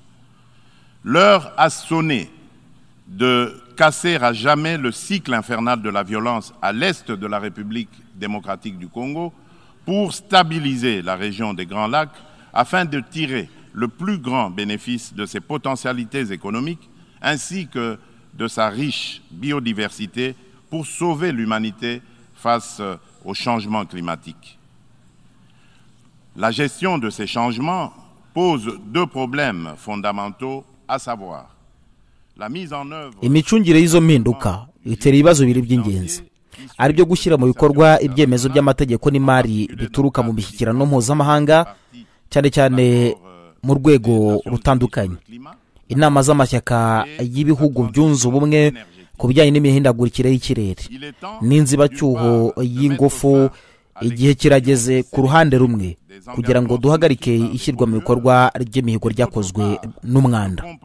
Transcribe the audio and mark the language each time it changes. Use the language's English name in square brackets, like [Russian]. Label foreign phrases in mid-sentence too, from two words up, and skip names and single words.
[French] L'heure a sonné de casser à jamais le cycle infernal de la violence à l'est de la République démocratique du Congo pour stabiliser la région des Grands Lacs afin de tirer le plus grand bénéfice de ses potentialités économiques ainsi que de sa riche biodiversité pour sauver l'humanité face au changement climatique. La gestion de ces changements pose deux problèmes fondamentaux, à savoir la mise en œuvre. [Kinyarwanda] Imicungire y'izo mpinduka itera ibibazo bibiri by'ingenzi, ari byo gushyira mu bikorwa ibyemezo by'amategeko n'imari bituruka mu mishyikirano mpuzamahanga, cyane cyane mu rwego rutandukanye. Inama z'amashyaka y'ibihugu byunze ubumwe ku bijyanye n'imihindagurikire y'ikirere n'inzibacyuho y'ingufu, igihe kirageze ku ruhande rumwe kugira ngo duhagarike ishyirwa mu bikorwa ry'imihigo ryakozwe n'umwanda.